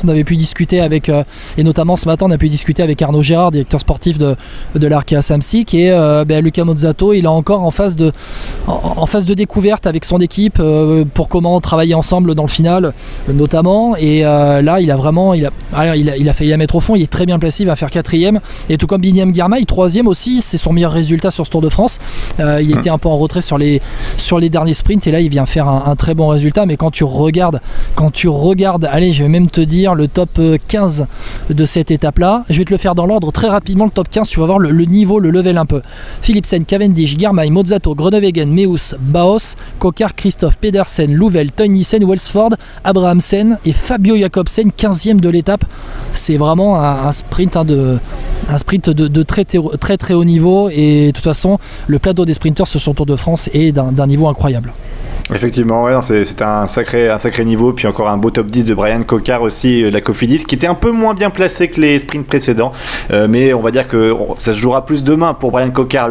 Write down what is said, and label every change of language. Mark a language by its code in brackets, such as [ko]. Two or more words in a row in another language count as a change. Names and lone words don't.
[fr] On avait pu discuter avec, et notamment ce matin on a pu discuter avec Arnaud Gérard, directeur sportif de l'Arkea Samsic, et Luca Mozzato il est encore en phase de découverte avec son équipe pour comment travailler ensemble dans le final notamment, et là il a failli la mettre au fond, il est très bien placé, il va faire 4ème, et tout comme Biniam Girmay 3ème aussi, c'est son meilleur résultat sur ce Tour de France. Il était un peu en retrait sur les derniers sprints, et là il vient faire un très bon résultat. Mais quand tu regardes, allez, je vais même te dire le top 15 de cette étape là, je vais te le faire dans l'ordre très rapidement. Le top 15, tu vas voir le niveau, le level un peu. Philipsen, Cavendish, Girmay, Mozzato, Groenewegen, Meus, Baos, Coquard, Christophe, Pedersen, Louvel, Teunissen, Welsford, Abrahamsen et Fabio Jacobsen 15e de l'étape. C'est vraiment un sprint de très très haut niveau, et de toute façon le plateau des sprinters sur son Tour de France est d'un niveau incroyable. Effectivement, ouais, c'était un sacré niveau, puis encore un beau top 10 de Brian Coquard aussi, la Cofidis, qui était un peu moins bien placé que les sprints précédents, mais on va dire que ça se jouera plus demain pour Brian Coquard.